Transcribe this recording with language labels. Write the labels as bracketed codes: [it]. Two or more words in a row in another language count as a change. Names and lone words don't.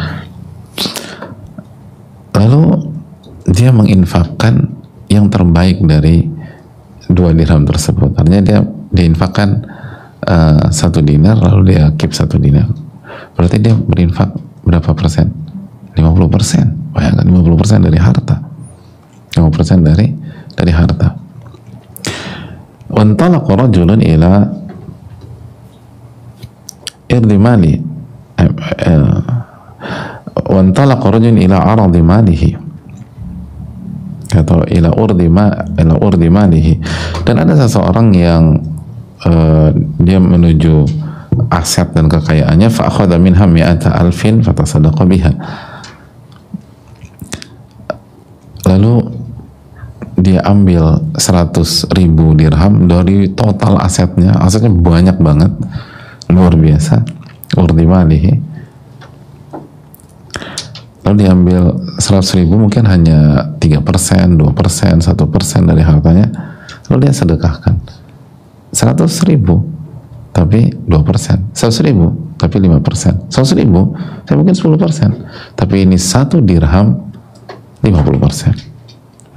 [id] Lalu dia menginfakkan yang terbaik dari 2 dirham tersebut. Artinya dia infakkan 1 dinar, lalu dia keep 1 dinar. Berarti dia berinfak berapa persen? 50%. Bayangkan, 50% dari harta. 50% dari harta. [ar] وانطلق رجل إلى عرض مال. وانطلق رجل إلى عرض ماله, atau إلى عرض ماله. [id] Dan ada seseorang yang dia menuju aset dan kekayaannya, [ar] فأخذ منها مائة ألف فتصدق بها. [id] Lalu dia ambil 100.000 dirham dari total asetnya banyak banget, luar biasa, [ar] عرض ماله. [id] Lalu diambil 100.000, mungkin hanya 3%, 2%, 1% dari hartanya, lalu dia sedekahkan 100.000 tapi 2%, 100.000 tapi 5%, 100.000 saya mungkin 10%, tapi ini 1 dirham 50%.